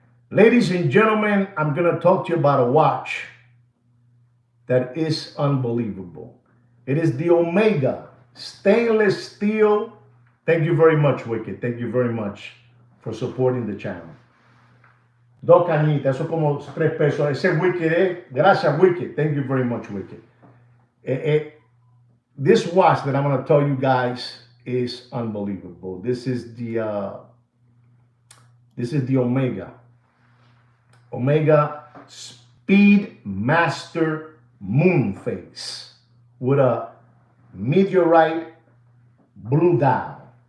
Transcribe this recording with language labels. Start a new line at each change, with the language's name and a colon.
English: Ladies and gentlemen, I'm going to talk to you about a watch that is unbelievable. It is the Omega stainless steel. Thank you very much, Wicked. Thank you very much for supporting the channel.
Spanish: Dos cañitas, eso como 3 pesos. Ese Wicked, gracias, Wicked.
English: Thank you very much, Wicked. This watch that I'm going to tell you guys is unbelievable. This is the Omega. Omega Speedmaster Moon Face with a meteorite blue dial.